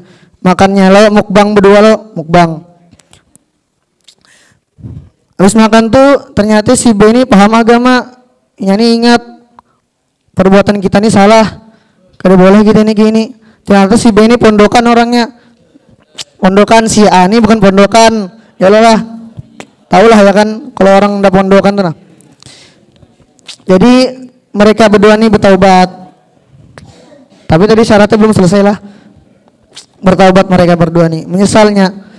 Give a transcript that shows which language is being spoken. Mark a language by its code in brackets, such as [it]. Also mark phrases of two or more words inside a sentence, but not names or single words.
[id] Makannya lo mukbang berdua lo, mukbang. Habis makan tuh ternyata si B ini paham agama. Ini ingat perbuatan kita ini salah. Kada boleh kita ini gini. Ternyata si B ini pondokan orangnya. Pondokan si A ini bukan pondokan. Ya lo lah. Tahulah ya kan kalau orang udah pondokan tuh nah. Jadi mereka berdua ini bertaubat. Tapi tadi syaratnya belum selesai lah. Bertaubat mereka berdua nih, menyesalnya.